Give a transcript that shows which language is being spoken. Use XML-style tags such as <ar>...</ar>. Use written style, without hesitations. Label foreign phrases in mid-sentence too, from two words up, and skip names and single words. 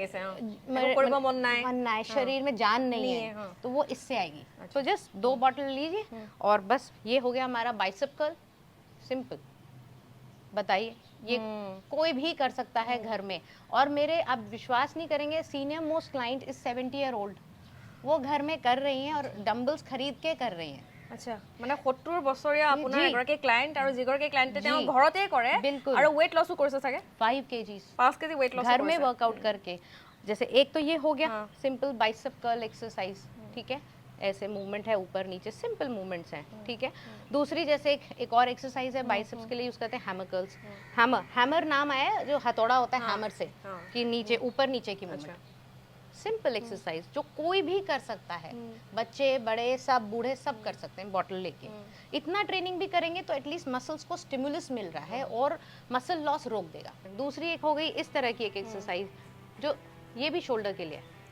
<hi>मन ना है शरीर में जान नहीं है तो वो इससे आएगी तो जस्ट 2 बॉटल लीजिए और बस ये हो गया हमारा</hi> <en>bicep curl simple</en> <hi>बताइए ये कोई भी कर सकता है घर में और मेरे आप विश्वास नहीं करेंगे</hi> <en>senior most client is 70 year old</en> <hi>वो घर में कर रही हैं और डम्बल्स खरीद के कर रही हैं</hi> <as>আচ্ছা মানে 70 বছৰীয়া আপোনাৰ এগৰাকী ক্লায়েন্ট আৰু যিগৰাকী ক্লায়েন্টে তেওঁ ঘৰতে কৰে</as> <hi>बिल्कुल</hi> <as>আৰু</as> <en>weight loss</en> <as>কৰিছে চাগে</as> <en>5 kgs</en> <as>5 কেজি</as> <en>weight loss</en> <hi>घर में वर्कआउट करके जैसे एक तो ये हो गया</hi> <en>simple bicep curl exercise</en> <hi>ठीक है ऐसे मूवमेंट है ऊपर नीचे</hi> <en>simple movements</en> <hi>हैं ठीक है दूसरी जैसे एक और एक्सरसाइज है बाइसेप्स के लिए यूज करते हैं</hi> <en>hammer curls</en> <hi>हैमर नाम आया जो हथौड़ा होता है हैमर से कि नीचे ऊपर नीचे की</hi> <en>movement simple exercise</en> <hi>जो कोई भी कर सकता है बच्चे बड़े सब बूढ़े सब कर सकते हैं बॉटल लेके इतना ट्रेनिंग भी करेंगे तो</hi> <en>at least muscles</en> <hi>को स्टिमुलस मिल रहा है और</hi> <en>muscle loss</en> <hi>रोक देगा दूसरी एक हो गई इस तरह की एक एक्सरसाइज जो ये भी शोल्डर के लिए है</hi>